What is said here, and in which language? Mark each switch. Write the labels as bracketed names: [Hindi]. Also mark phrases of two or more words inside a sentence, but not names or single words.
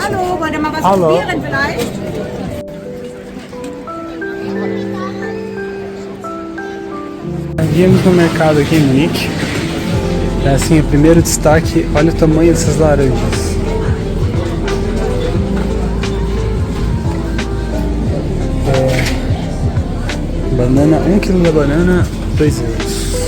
[German] Hallo, wollt ihr mal was Hallo. probieren vielleicht? [Portuguese] Viemos no mercado aqui em Munique. É assim, o primeiro destaque, olha o tamanho dessas laranjas. Banana, 1 kg da banana, 2 euros.